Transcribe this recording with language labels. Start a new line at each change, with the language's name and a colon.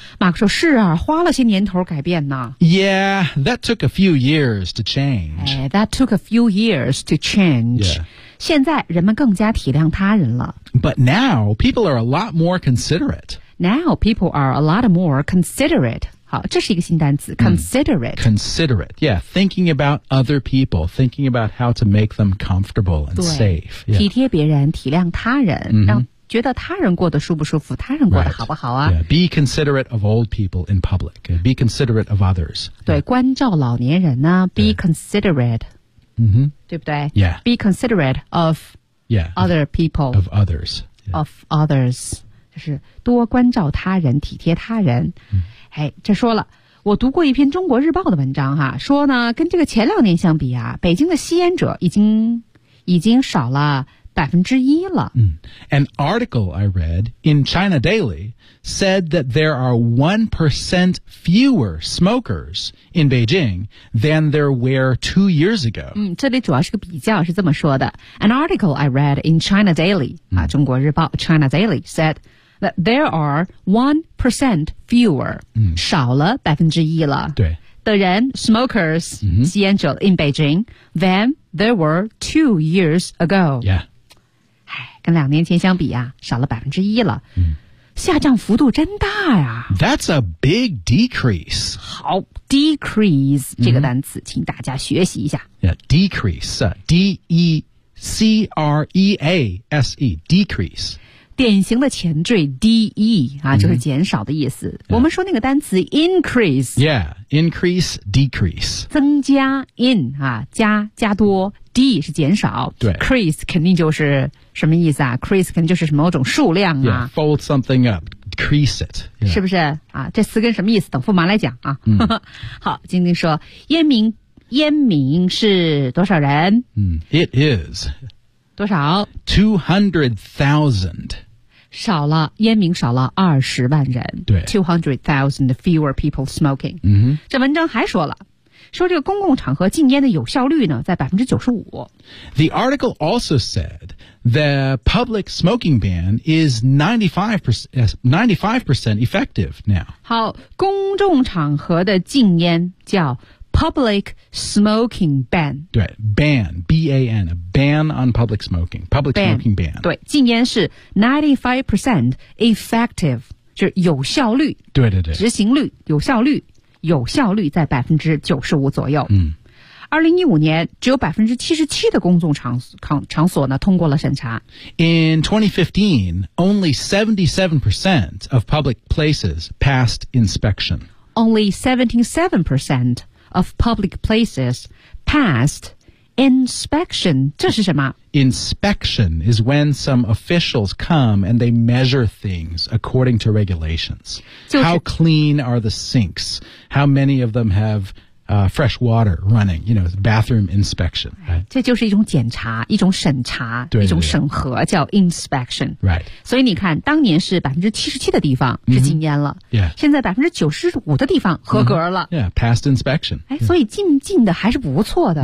Chinese: 马克说是啊花了些年头改变呢。
English: Yeah, that took a few years to change. 哎 that took a few years to change.、 Yeah.
Chinese: 现在人们更加体谅他人了。
English: But now, people are a lot more considerate. Now, people are a lot more considerate.
Chinese: 好，这是一个新单词、
English: considerate.、Mm, considerate, yeah. Thinking about other people, thinking about how to make them comfortable and safe.、Yeah.
Chinese: 体贴别人，体谅他人、让觉得他人过得舒不舒服，他人过得好不好啊、
English: right. yeah. Be considerate of old people in public. Be considerate of others.
Chinese: 对、yeah. 关照老年人呢 be、
English: yeah. considerate. Mm-hmm.
Chinese: 对不对
English: Yeah. Be considerate of yeah, other people. Of others.、 Yeah. Of others.
Chinese: 就是多关照他人体贴他人。嗯、哎这说了我读过一篇中国日报的文章哈说呢跟这个前两年相比啊北京的吸烟者已经少了1%了。
English: 嗯、An article I read in China Daily said that there are 1% fewer smokers in Beijing than there were 2 years ago.、
Chinese: 嗯、这里主要是个比较是这么说的。
English: An article I read in China Daily,、嗯啊、中国日报 China Daily said that there are 1% fewer,、嗯、
Chinese: 少了1%了。对。
English: 的人 smokers,、嗯、吸烟者 in Beijing, than there were 2 years ago. Yeah.
Chinese: 跟两年前相比啊少了1%了、嗯、下降幅度真大呀
English: That's a big decrease
Chinese: 好 decrease、嗯、这个单词请大家学习一下
English: yeah, decrease D-E-C-R-E-A-S-E decrease
Chinese: 典型的前缀 D-E 啊、嗯、就是减少的意思、嗯、我们说那个单词 increase
English: yeah increase decrease
Chinese: 增加 in 啊加多D 是减少 ，crease 肯定就是什么意思啊 ？crease 肯定就是某种数量啊。
English: Yeah, fold something up, crease it、yeah.。
Chinese: 是不是啊？这词根什么意思？等驸马来讲啊。嗯、好，晶晶说，烟民是多少人？
English: 嗯 ，It is
Chinese: 多少
English: ？200,000。
Chinese: 少了烟民少了200,000人。对
English: ，200,000 fewer people smoking。嗯，
Chinese: 这文章还说了。说这个公共场合禁烟的有效率呢在 95%。
English: The article also said the public smoking ban is 95% effective now.
Chinese: 好公众场合的禁烟叫 public smoking ban.
English: 对 ban, B-A-N, a ban on public smoking, public ban, smoking ban.
Chinese: 对禁烟是 95% effective, 就是有效率对对对执行率有效率。有效率在95%左右。嗯， 2015年只有77%的公众场所呢通过了审查。
English: In 2015, only 77% of public places passed inspection. Only 77% of public places passed inspection.
Chinese: 这是什么
English: ？Inspection is when some officials come and they measure things according to regulations. How clean are the sinks? How many of them have fresh water running, you know, bathroom inspection.、 Right?
Chinese: 这就是一种检查，一种审查，对对对，一种审核，叫 inspection.
English: Right.
Chinese: 所以你看，当年是 77% 的地方是禁烟了、
English: mm-hmm. yeah.
Chinese: 现在 95% 的地方合格了、mm-hmm.
English: Yeah, passed inspection.
Chinese: 哎，所以禁的还是不错的、